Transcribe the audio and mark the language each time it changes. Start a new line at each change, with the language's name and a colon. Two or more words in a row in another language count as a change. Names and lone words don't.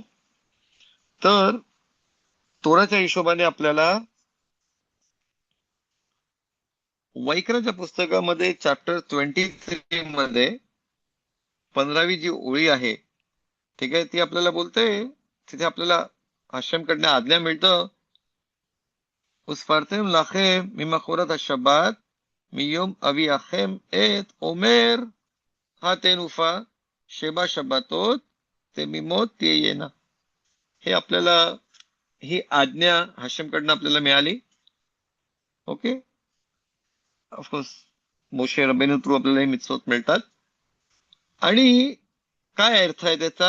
Marathi: तर तोराच्या हिशोबाने आपल्याला वैकराच्या पुस्तकामध्ये चॅप्टर 23 मध्ये 15वी जी ओळी आहे, ठीक आहे, ती आपल्याला बोलते, तिथे आपल्याला हशेमकडनं आज्ञा मिळतं,
Hebrew: וספרתם לכם ממחרת השבת מיום אביאכם את אומר התנופה שבע שבתות תמימות תהיינה.
Marathi: हे आपल्याला, ही आज्ञा हशेमकडनं आपल्याला मिळाली. ओके, ऑफकोर्स मोशे रबेनु थ्रू आपल्याला हे मिtzvot मिळतात. आणि काय अर्थ आहे त्याचा?